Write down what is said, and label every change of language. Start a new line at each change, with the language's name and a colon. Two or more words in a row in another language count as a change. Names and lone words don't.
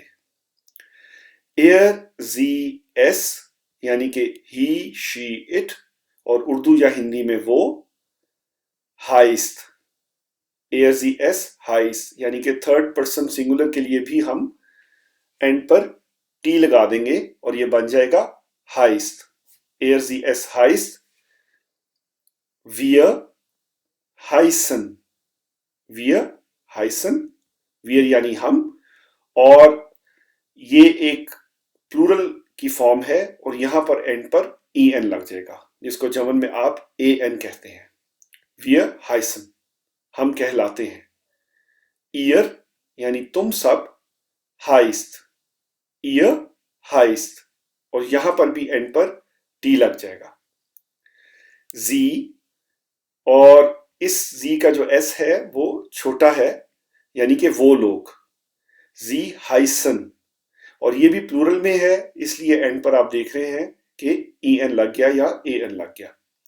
German: er sie es
Hindi: यानी कि
English: he she it,
Hindi: और उर्दू या हिंदी में वो, हाइस्ट,
German: er sie es heißt,
Hindi: यानी कि
English: third person singular
Hindi: के लिए भी हम एंड पर टी लगा देंगे और ये बन जाएगा हाइस्ट।
German: er sie es heißt, wir heißen, wir heißen,
Hindi: wir यानी हम, और ये एक प्लूरल की फॉर्म है और यहां पर एंड पर ई एन लग जाएगा, जिसको जर्मन में आप ए एन कहते हैं।
German: wir heißen,
Hindi: हम कहलाते हैं। ihr यानी तुम सब,
German: heißt, ihr heißt,
Hindi: और यहां पर भी एंड पर टी लग जाएगा। sie, और इस जी का जो एस है वो छोटा है, यानी कि वो लोग,
German: sie heißen,
Hindi: और ये भी प्लूरल में है इसलिए एंड पर आप देख रहे हैं कि ई एन लग गया या ए एन लग गया।